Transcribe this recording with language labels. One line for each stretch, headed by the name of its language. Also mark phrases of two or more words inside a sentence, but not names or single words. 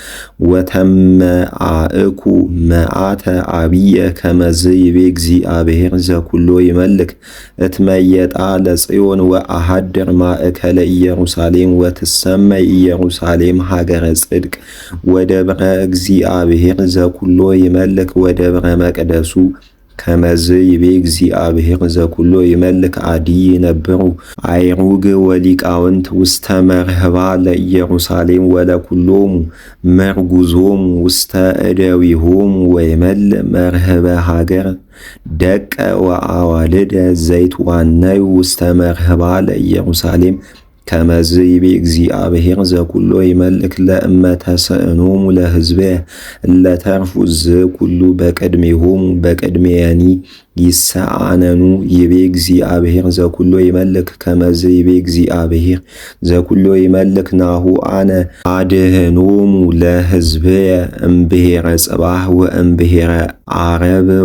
Geez: ወተመአእኩ መዓተ አብየ ከመዝ ይቤ እግዚአብሔር ዘኩሎ ይመልክ እትመየጣ ለጽዮን ወአሐድር ማእከለ ኢየሩሳሌም ወትሰመይ ኢየሩሳሌም ሀገረ ጽድቅ ወደብረ እግዚአብሔር ዘኩሎ ይመልክ ወደብረ መቅደሱ ከመዝ ይቤ እግዚአብሔር ዘኩሎ ይመልክ አዲ ይነብሩ አይሩግ ወሊቃውንት ውስተ መርህባ ለኢየሩሳሌም ወለኩሎሙ መርጉዞሙ ውስተ እደዊሆሙ ወይመል መርህበ ሀገር ደቀ ወአዋልደ ዘይት ዋነዩ ውስተ መርህባ ለኢየሩሳሌም ከመዝ ይቤ እግዚአብሔር ዘኩሎ ይመልክ ለእመተ ሰእኖሙ ለሕዝብየ እለተርፉ ዝኩሉ በቅድሜሆሙ በቅድሜየኒ ይሰአነኑ ይቤ እግዚአብሔር ዘኩሎ ይመልክ ከመዝ ይቤ እግዚአብሔር ዘኩሎ ይመልክ ናሁ አነ አድህኖሙ ለሕዝብየ እምብሔረ ጽባህ ወእምብሔረ ዓረብ